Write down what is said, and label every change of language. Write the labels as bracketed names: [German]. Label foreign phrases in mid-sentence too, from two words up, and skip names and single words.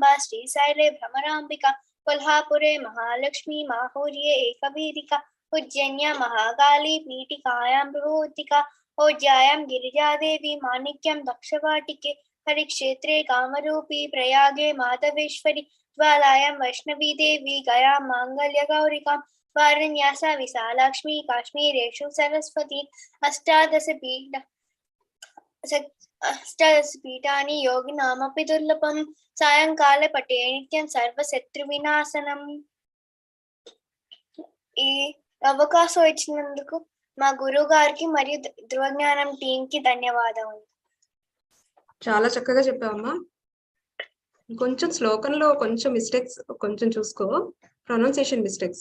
[Sanskrit] శ్రీశైలే భ్రమరాంబిక కొల్హాపురే మహాలక్ష్మి మాహూర్యే ఏకవీరిక ఉజ్జన్య మహాకాళీ పీఠికాయాం విభూతిక ఓజ్యాయాం గిరిజాదేవి మాణిక్యం దక్షవాటికే హరిక్షేత్రే కామరూపీ ప్రయాగే మాధవేశ్వరి ज्वालायां वैष्णवी देवी गया मांगल्य गौरिका वारण्यास विशालाक्ष्मी काश्मीरेषु सरस्वती अष्टादश पीठानि योगिनामपि दुर्लभं सायंकाले पठे नित्यं सर्वशत्रुविनाशनम्. [Telugu] ఈ అవకాశం ఇచ్చినందుకు మా గురువు గారికి మరియు ధృవజ్ఞానం టీం కి ధన్యవాదాలు. చాలా చక్కగా చెప్పావమ్మా. కొంచెం శ్లోకంలో కొంచెం మిస్టేక్స్ కొంచెం చూసుకో, [English] pronunciation mistakes.